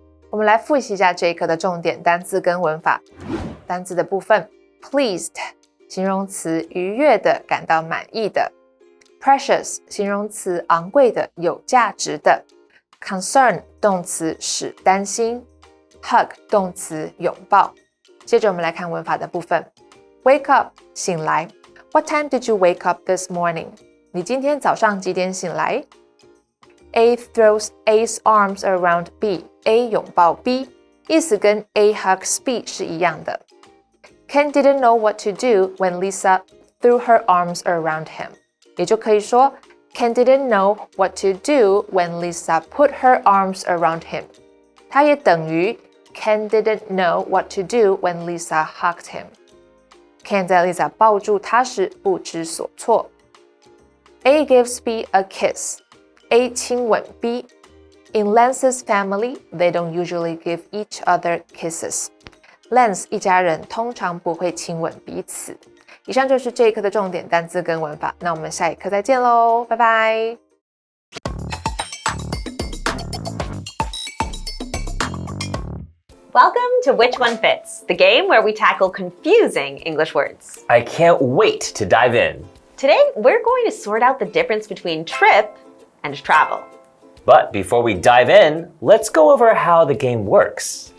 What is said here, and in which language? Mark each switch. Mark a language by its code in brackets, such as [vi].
[zh] 我们来复习一下这一课的重点单字跟文法。单字的部分 pleased 形容词愉悦的，感到满意的。 Precious 形容词昂贵的，有价值的。 Concern 动词使担心。Hug 动词拥抱。接着我们来看文法的部分。 [en] Wake up 醒来。 What time did you wake up this morning? [zh] 你今天早上几点醒来？ [en] A throws A's arms around B. A [zh] 拥抱 [en] B， [zh] 意思跟 [en] A hugs B [zh] 是一样的。 [en] Ken didn't know what to do when Lisa threw her arms around him. [zh] 也就可以说 [en] Ken didn't know what to do when Lisa put her arms around him. [zh] 它也等于 [en] Ken didn't know what to do when Lisa hugged him. [zh] Ken 在 Lisa 抱住他时不知所措。 [en] A gives B a kiss. A [zh] 亲吻 [en] B.In Lance's family, they don't usually give each other kisses. [zh] Lance 一家人通常不会亲吻彼此。以上就是这一课的重点单字跟文法，那我们下一课再见喽，拜拜。 [en] Welcome to Which One Fits, the game where we tackle confusing English words. I can't wait to dive in. Today, we're going to sort out the difference between trip and travel. But before we dive in, let's go over how the game works.